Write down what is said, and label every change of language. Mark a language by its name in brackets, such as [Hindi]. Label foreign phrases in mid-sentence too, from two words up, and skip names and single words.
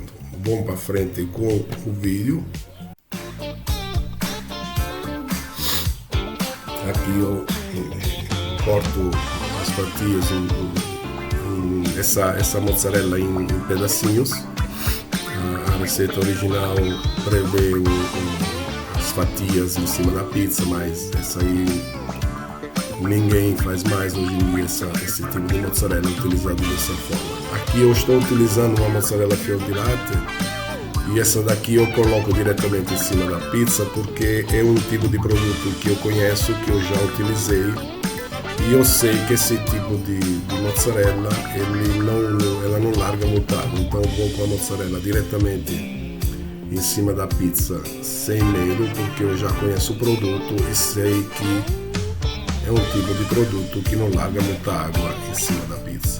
[Portuguese] Vamos para frente com o vídeo. Aqui eu corto as fatias, essa mozzarella em pedacinhos. A receita original prevê as fatias em cima da pizza, mas essa aí ninguém faz mais hoje em dia, esse tipo de mozzarella utilizado dessa forma. Aqui eu estou utilizando uma [Italian] mozzarella fior di latte, [Portuguese] e essa daqui eu coloco diretamente em cima da pizza porque é um tipo de produto que eu conheço, que eu já utilizei, e eu sei que esse tipo de mozzarella ela não larga muito água. Então eu vou com a mozzarella diretamente em cima da pizza sem medo, porque eu já conheço o produto e sei que é um tipo de produto que não larga muita água em cima da pizza.